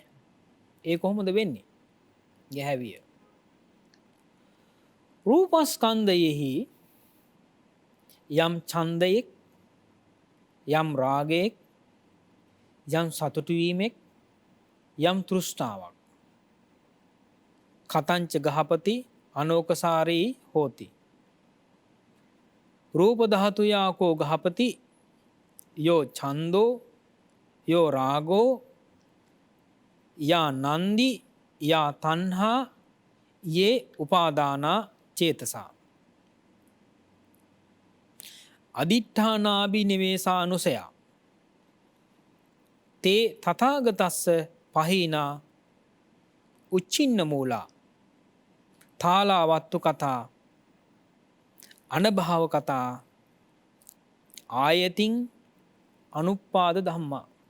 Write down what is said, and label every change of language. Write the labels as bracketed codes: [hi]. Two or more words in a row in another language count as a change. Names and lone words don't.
[si] ඒ කොහොමද වෙන්නේ? ගැහැවිය රූපස්කන්ධයෙහි යම් ඡන්දයෙක් යම් රාගයෙක් යම් සතුටුවීමෙක් යම් තෘෂ්ණාවක් [pi] කතංච ගහපති අනෝකසාරී හෝති. රූප ධාතුයාකෝ ගහපති යෝ ඡන්தோ යෝ රාගෝ යා නන්දි යා තණ්හා යේ උපාදානා චේතසා අදිඨානාභි නිවේසානුසය තේ තථාගතස්ස පහීනා උච්චින්න මූලා තාලාවත්තු කතා අනභාව කතා ආයතින් අනුප්පාද ධම්මා.